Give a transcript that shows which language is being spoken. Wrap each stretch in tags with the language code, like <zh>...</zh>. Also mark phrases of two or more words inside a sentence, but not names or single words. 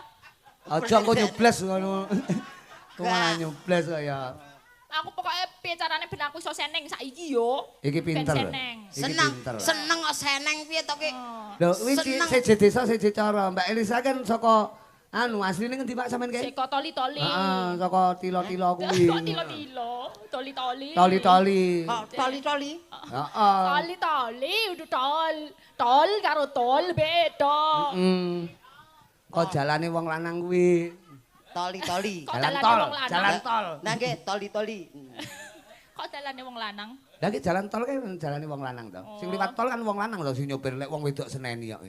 <jv>Aja engko nyubles ngono. Kok malah nyubles kok ya. Aku pokoknya piye carane ben aku iso seneng saiki yo. Iki pinter. Seneng kok seneng piye to ki? Lho kuwi siji desa siji cara. Mbak Elisa kan saka asline ngendi Pak sampean kae? Saka Toli-toli. Heeh, saka Tilo-tilo kuwi. Tilo-tilo, Toli-toli. Toli-toli. Toli-toli. Heeh. Toli-toli udah tol karo tol beda. Kok jalane wong lanang kuwi. Toli-toli. Jalan tol. Nah nggih toli-toli. Kok dalane wong lanang? Lah iki jalan tol kan jalane wong lanang to. Sing liwat tol kan wong lanang to sing nyopir lek wong wedok seneni kok.</jv>